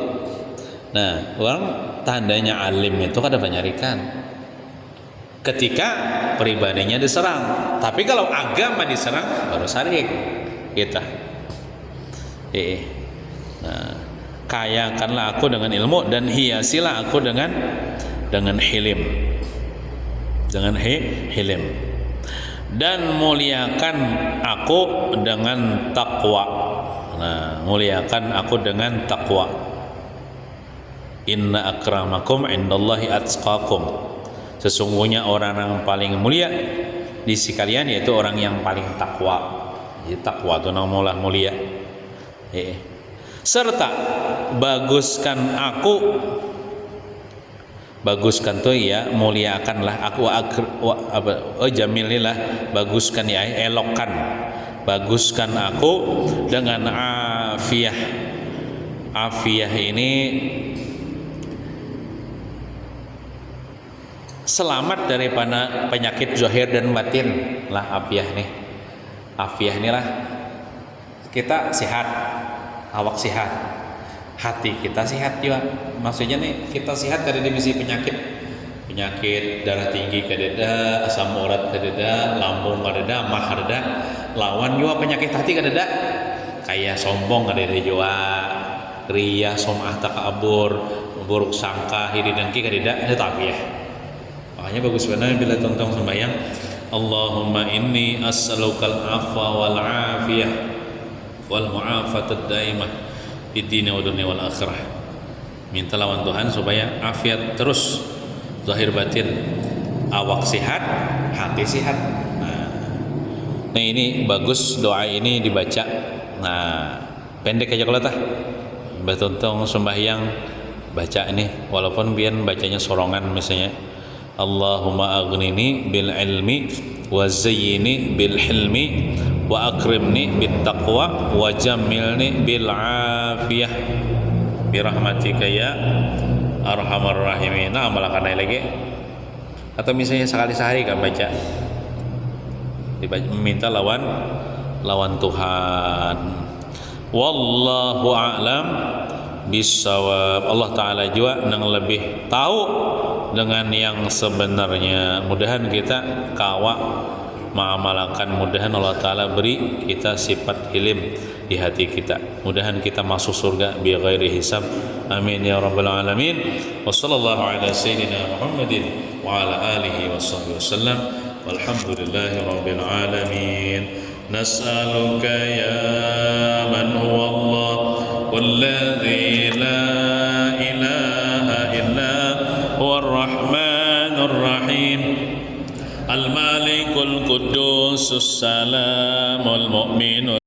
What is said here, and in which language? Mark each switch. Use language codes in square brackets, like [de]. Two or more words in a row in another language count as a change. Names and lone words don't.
[bjn] Nah, orang tandanya alim itu kada penyarikan ketika pribadinya diserang, tapi kalau agama diserang baru sarik kita. [id] Nah, kayakanlah aku dengan ilmu dan hiasilah aku dengan hilim, hilim, dan muliakan aku dengan takwa. Nah, muliakan aku dengan takwa. [ar] إن أكرمكم عند الله أتقاكم. [id] Sesungguhnya orang yang paling mulia di sisi kalian yaitu orang yang paling takwa. Jadi takwa itu nama mulia. Serta baguskan aku, baguskan tuh ya, muliakanlah aku, jamililah, baguskan ya, elokkan, baguskan aku dengan afiyah. Afiyah ini selamat daripada penyakit zahir dan batin lah. Afiah nih lah, kita sehat, awak sehat, hati kita sehat juga. [bjn] Maksudnya nih kita sehat dari divisi penyakit darah tinggi kadeda, asam urat kadeda, lambung kadeda, mah kadeda. Lawan juga penyakit hati kadeda, kayak sombong kadeda juga, riya, somah takabur, buruk sangka, iri dengki kadeda, itu afiah. [id] Makanya bagus benar bila tontong sembahyang, [ar] اللهم إني أسألك العفو والعافية والمعافاة الدائمة في الدين والدنيا والآخرة. [id] Minta lawan Tuhan supaya afiat terus, zahir batin, awak sehat, hati sehat. Nah ini bagus doa ini dibaca. Nah pendek aja kalau tah betontong sembahyang baca ini, walaupun biar bacanya sorongan misalnya, [ar] اللهم أغنني بالعلم وزيني بالحلم وأكرمني بالتقوى وجملني بالعافية برحمتك يا أرحم الراحمين. [id] Nah amalakan lagi, atau misalnya sekali sehari kan baca, meminta lawan Tuhan. [ar] والله أعلم بالصواب. [id] Allah Ta'ala juga yang lebih tahu dengan yang sebenarnya. [bjn] Mudahan kita kawa mengamalkan, mudahan Allah Ta'ala beri kita sifat hilim di hati kita, mudahan kita masuk surga [ar] بغير حساب. آمين يا رب العالمين. وصلى الله على سيدنا محمد وعلى آله وصحبه وسلم. والحمد لله رب العالمين. نسألك يا من هو الله الذي لا إله إلا هو الرحمن الرحيم الملك القدوس السلام المؤمن